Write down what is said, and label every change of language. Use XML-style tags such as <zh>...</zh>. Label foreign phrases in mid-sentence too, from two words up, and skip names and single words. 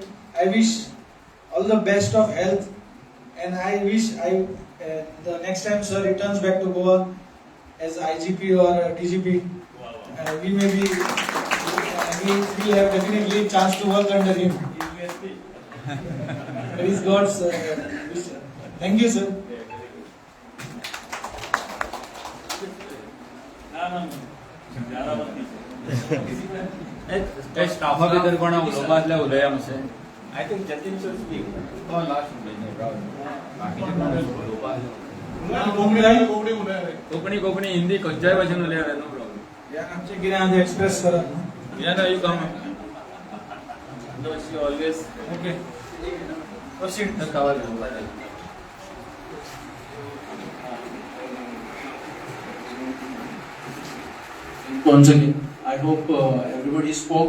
<en>I wish all the best of health, and I wish the next time sir returns back to Goa as IGP or DGP, we will have definitely chance to work under him. That is God's wish. Thank you, sir.</en> <kok>स्टाफा भितर कोण उलोवपा आसल्यार उलया मातशें.</kok> <en>I think Jatin should speak.</en> <kok>लास्ट बाकीचे कोण उलोवपा कोंकणी हिंदी खंयच्याय भाशेन उलया</kok> <en>no problem.</en> <kok>आमचे कितें आहा तें एक्सप्रेस करा.</kok> <en>You come. No, she always. Okay. Proceed.</en> <kok>कवर.</kok> <en>Once again, I hope everybody spoke.</en>